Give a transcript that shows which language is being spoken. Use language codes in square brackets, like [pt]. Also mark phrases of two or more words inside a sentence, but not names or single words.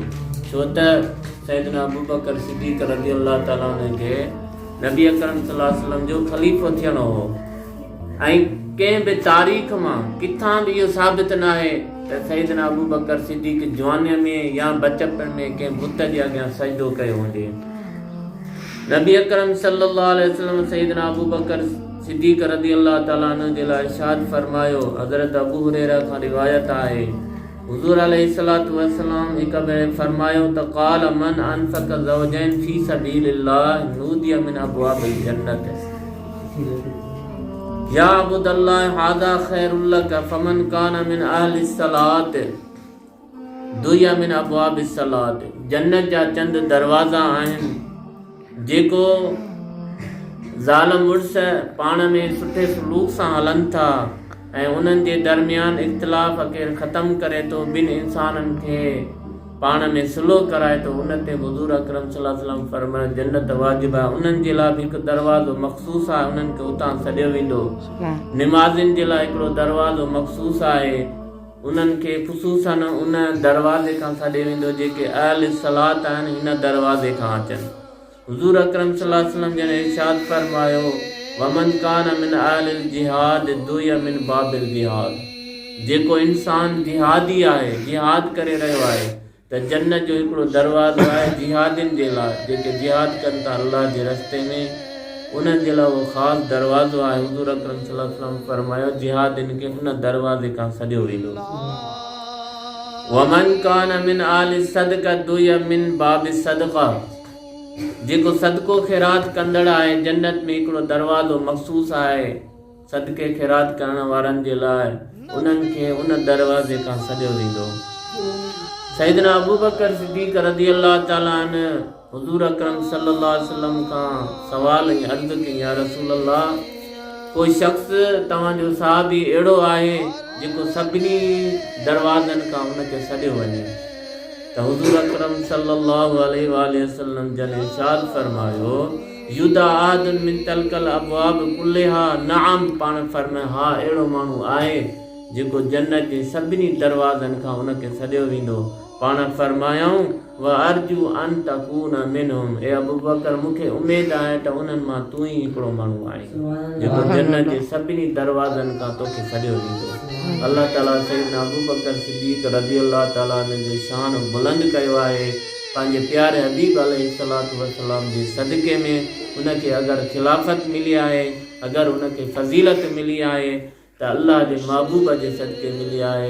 [sd] छो त सैयदना अबू बकर सिद्दीक़ [ar] رضي الله تعالى [sd] खे नबी अकरम [ar] صلى الله عليه وسلم [sd] जो ख़लीफ़ो थियणो हो ऐं कंहिं बि तारीख़ मां किथां बि इहो साबित न आहे त सैयदना अबू बकर सिद्दीक़ जवानीअ में या बचपन में कंहिं बुत जे अॻियां सजदो कयो हुजे। नबी अकरम [ar] صلى الله عليه وسلم [sd] सैयदना अबू बकर सिद्दीक़ [ar] رضي الله تعالى عنه [sd] जे लाइ इरशाद फरमायो। हज़रत अबू हुरैरा खां रिवायत आहे, हुज़ूर [ar] عليه الصلاة والسلام [sd] हिकु भेरे फरमायो त [ar] قال من أنفق زوجين في سبيل الله نودي من أبواب الجنة يا عبد الله هذا خير لك فمن كان من أهل الصلاة دعي من أبواب الصلاة. [sd] जन्नत जा चंद दरवाज़ा आहिनि जेको ज़ाल मुड़स पाण में सुठे सलूक सां हलनि था ऐं उन्हनि जे दरमियान इख़्तिलाफ़ केरु ख़तमु करे थो, ॿिनि इंसाननि खे पाण में सुलह कराए थो, उन ते हुज़ूर अकरम [ar] صلى الله عليه وسلم [sd] फरमायो जन्नत वाजिब आहे। उन्हनि जे लाइ बि हिकु दरवाज़ो मख़सूस आहे, उन्हनि खे उतां सॾियो वेंदो। निमाज़िन जे लाइ हिकिड़ो दरवाज़ो मख़सूस आहे, उन्हनि खे ख़ुसूसन उन दरवाज़े खां सॾियो वेंदो जेके अहल सलात आहिनि, हिन दरवाज़े खां अचनि। हुज़ूर अकरम [ar] صلى الله عليه وسلم [sd] जन इरशाद फरमायो [ar] ومن كان من أهل الجهاد دعي من باب الجهاد. [sd] जेको इंसान जिहादी आहे, जिहाद करे रहियो आहे त जन्नत जो हिकिड़ो दरवाज़ो आहे जिहादिन जे लाइ, जेके जिहाद कनि था अल्लाह जे रस्ते में, उन्हनि जे लाइ उहो ख़ासि दरवाज़ो आहे। हुज़ूर अकरम [ar] صلى الله عليه وسلم [sd] फरमायो जिहादिन खे हुन दरवाज़े खां सॾियो वेंदो। [ar] ومن كان من أهل الصدقة دعي من باب الصدقة. [sd] जेको सदको ख़ैरात कंदड़ आहे, जन्नत में हिकिड़ो दरवाज़ो मख़सूस आहे सदके ख़ैरात करण वारनि जे लाइ, उन्हनि खे उन दरवाज़े खां सॾियो वेंदो। सैयदना अबू बकर सिद्दीक़ [ar] رضي الله تعالى عنه [sd] हुज़ूर अकरम [ar] صلى الله عليه وسلم [sd] का सवाल ऐं अर्ज़ कई, [ar] يا رسول الله, [sd] कोई शख़्स तव्हांजो सहाबी अहिड़ो आहे जेको सभिनी दरवाज़नि खां उनखे सॾियो वञे। त हुज़ूर अकरम [ar] صلى الله عليه وسلم [sd] जन इरशाद फरमायो, [ar] يدعى أحد من تلك الأبواب كلها، نعم, [sd] पाण फरमाए हा अहिड़ो माण्हू आहे जेको जन्नत जे सभिनी दरवाज़नि खां उनखे सॾियो वेंदो। पाण फरमायूं, [ar] وأرجو أن تكون منهم, [sd] ए अबू बकर मूंखे उमेद आहे त उन्हनि मां तूं ई हिकिड़ो माण्हू आहे जेको जन्नत जे सभिनी दरवाज़नि खां तोखे सॾियो वेंदो। अल्लाह ताला सैयदना अबू बकर सिद्दीक़ [ar] رضي الله تعالى عنه [sd] जो शान बुलंद कयो आहे। पंहिंजे प्यारे हबीब [ar] عليه الصلاة والسلام [sd] जे सदक़े में उनखे अगरि खिलाफ़त मिली आहे, अगरि उनखे फज़ीलत मिली आहे त अल्लाह जे महबूब जे सदक़े मिली आहे।